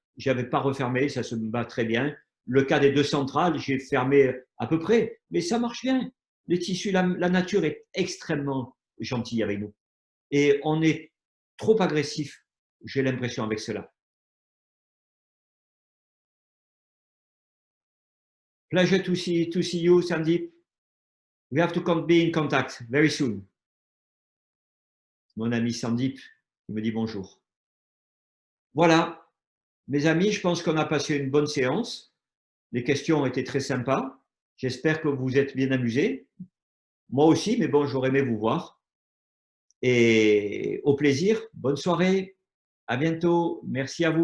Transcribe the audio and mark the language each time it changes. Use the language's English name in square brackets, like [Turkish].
[French] je n'avais pas refermé, ça se bat très bien. Le cas des 2 centrales, j'ai fermé à peu près, mais ça marche bien. Les tissus, la nature est extrêmement gentille avec nous. Et on est trop agressif, j'ai l'impression, avec cela. [English] Pleasure to see you, Sandeep. We have to be in contact very soon. [French] Mon ami Sandeep, il me dit bonjour. Voilà, mes amis, je pense qu'on a passé une bonne séance. Les questions ont été très sympas. J'espère que vous vous êtes bien amusés. Moi aussi, mais bon, j'aurais aimé vous voir. Et au plaisir, bonne soirée, à bientôt, merci à vous.